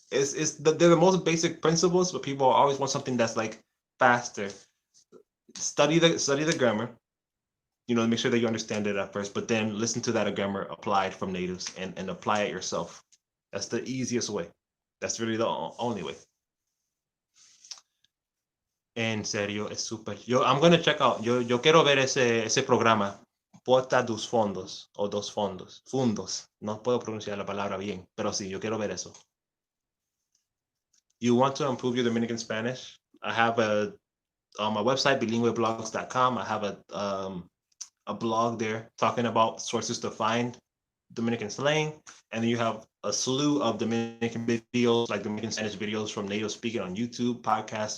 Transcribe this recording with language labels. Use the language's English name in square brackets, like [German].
[English] They're the most basic principles, but people always want something that's like faster. Study the grammar. Make sure that you understand it at first, but then listen to that grammar applied from natives and apply it yourself. That's the easiest way. That's really the only way. [Spanish] En serio, es súper. [English] I'm gonna check out. [Spanish] Yo quiero ver ese programa. Porta dos fondos o dos fondos. Fundos. No puedo pronunciar la palabra bien, pero sí, yo quiero ver eso. [English] You want to improve your Dominican Spanish? I have on my website, bilingueblogs.com. I have a blog there talking about sources to find Dominican slang, and then you have a slew of Dominican videos, like Dominican Spanish videos from native speaking on YouTube, podcasts.